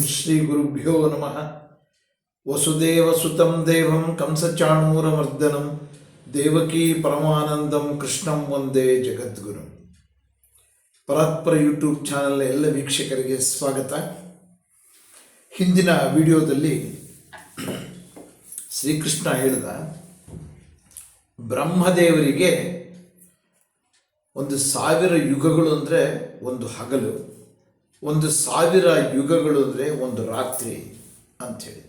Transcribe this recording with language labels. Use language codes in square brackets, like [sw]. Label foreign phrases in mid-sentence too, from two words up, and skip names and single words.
[sa] ಶ್ರೀ ಗುರುಭ್ಯೋ ನಮಃ. ವಸುದೇವಸುತಂ ದೇವಂ ಕಂಸಚಾಣೂರಮರ್ದನಂ ದೇವಕೀ ಪರಮಾನಂದಂ ಕೃಷ್ಣಂ ವಂದೇ ಜಗದ್ಗುರು. [kn] ಪರಾತ್ಪರ ಯೂಟ್ಯೂಬ್ ಚಾನಲ್ ಎಲ್ಲ ವೀಕ್ಷಕರಿಗೆ ಸ್ವಾಗತ. ಹಿಂದಿನ ವಿಡಿಯೋದಲ್ಲಿ ಶ್ರೀಕೃಷ್ಣ ಹೇಳಿದ ಬ್ರಹ್ಮದೇವರಿಗೆ 1,000 ಯುಗಗಳು ಅಂದರೆ ಒಂದು ಹಗಲು, 1,000 ಯುಗಗಳು ಅಂದರೆ ಒಂದು ರಾತ್ರಿ ಅಂಥೇಳಿ.